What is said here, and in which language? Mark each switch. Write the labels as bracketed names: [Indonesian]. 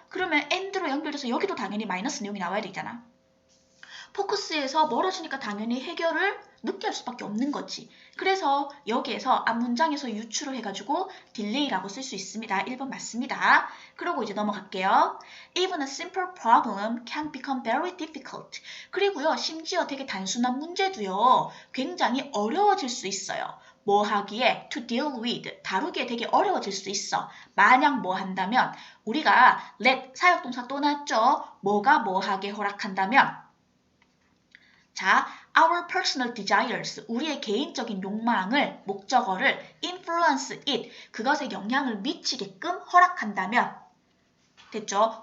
[Korean] 그러면 and로 연결돼서 여기도 당연히 마이너스 내용이 나와야 되잖아. 포커스에서 멀어지니까 당연히 해결을 늦게 할 수밖에 없는 거지. 그래서 여기에서 앞문장에서 유추를 해가지고 딜레이라고 쓸 수 있습니다. 1번 맞습니다. 그리고 이제 넘어갈게요. [English] Even a simple problem can become very difficult. [Korean] 그리고요, 심지어 되게 단순한 문제도요, 굉장히 어려워질 수 있어요. 뭐 하기에? [English] To deal with. [Korean] 다루기에 되게 어려워질 수 있어. 만약 뭐 한다면 우리가 let 사역동사 또 나왔죠? 뭐가 뭐 하게 허락한다면 자, [English] our personal desires, [Korean] 우리의 개인적인 욕망을, 목적어를 [English] influence it, [Korean] 그것에 영향을 미치게끔 허락한다면 됐죠?